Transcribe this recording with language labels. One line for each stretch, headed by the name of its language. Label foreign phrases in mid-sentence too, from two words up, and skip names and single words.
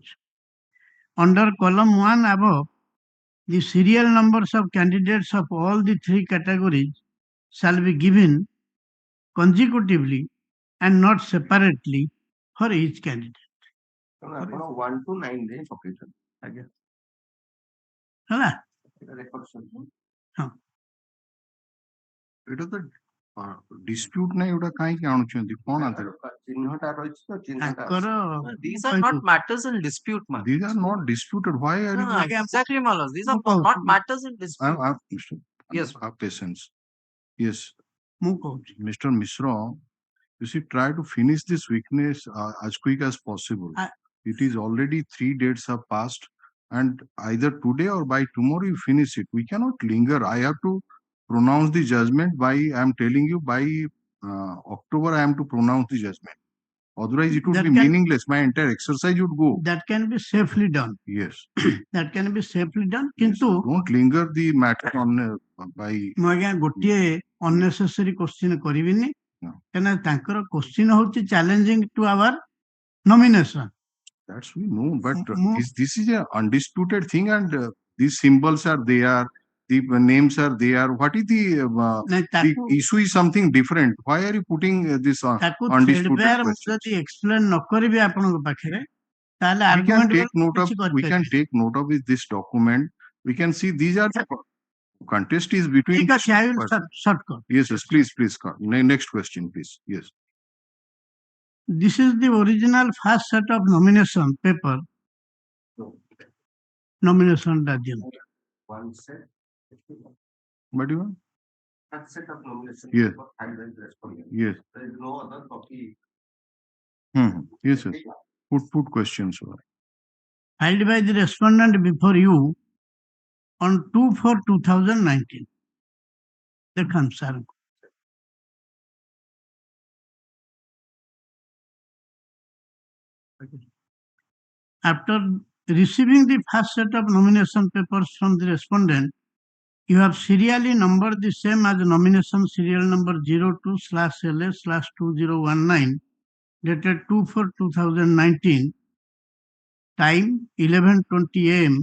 English: Under column 1 above, the serial numbers of candidates of all the three categories shall be given consecutively and not separately for each candidate.
Odia: 1 to 9 ରେ ପକେଇଛନ୍ତି ଆଜ୍ଞା ହେଲା ଏଇଟା ତ dispute ନାହିଁ ଏଗୁଡ଼ା କାହିଁକି ଆଣୁଛନ୍ତି କଣ ଆଧାର ଚିହ୍ନଟା ରହିଛି ତ ଚିହ୍ନଟା ତାଙ୍କର
English: These are not matters in dispute, man. these are not disputed why are No, you no, exactly, Malas. These are No, not matters in dispute. yes have patience yes
Odia: ମୁଁ କହୁଛି
English: Mr. Misra you see try to finish this weakness as quick as possible it is already 3 dates have passed and either today or by tomorrow you finish it we cannot linger I have to pronounce the judgment by I am telling you by October I am to pronounce the judgment otherwise it would That be can- meaningless my entire exercise would go that can be safely done. yes That can be safely done. yes.
Odia: କିନ୍ତୁ
English: don't linger the matter on by
Odia: ମୁଁ ଆଜ୍ଞା ଗୋଟିଏ
English: unnecessary question
Odia: କରିବିନି
English: No.
Odia: କାହିଁକିନା ତାଙ୍କର question ହଉଛି
English: challenging to our nomination. that's we know but Mo- this is a undisputed thing and these symbols are there the names are there what is the
Odia: ନାଇଁ
English: the
Odia: ତାକୁ
English: issue is something different why are you putting this
Odia: ତାକୁ
English: undisputed
Odia: threadbare ମୁଁ
English: questions
Odia: ଯଦି explain ନ କରିବି ଆପଣଙ୍କ ପାଖରେ ତାହେଲେ
English: we can argument take note of
Odia: କିଛି
English: we can
Odia: କରିପାରିବି
English: take note of this document we can see these are the contest is between
Odia: ଠିକ ଅଛି
English: I will short cut. yes please next question please yes This is the original first set of nomination paper.
Odia: Nomination ଟା ଦିଅନ୍ତୁ.
English: one set but you that set of nomination Yes. for filed by the respondent. yes There is no other copy. yes put questions Filed by the respondent before you on 2/4/2019.
Odia: ଦେଖନ୍ତୁ ସାର୍
English: after receiving the first set of nomination papers from the respondent, you have serially numbered the same as nomination serial number 02/LA/2019 dated 2/4/2019, time 11:20 AM.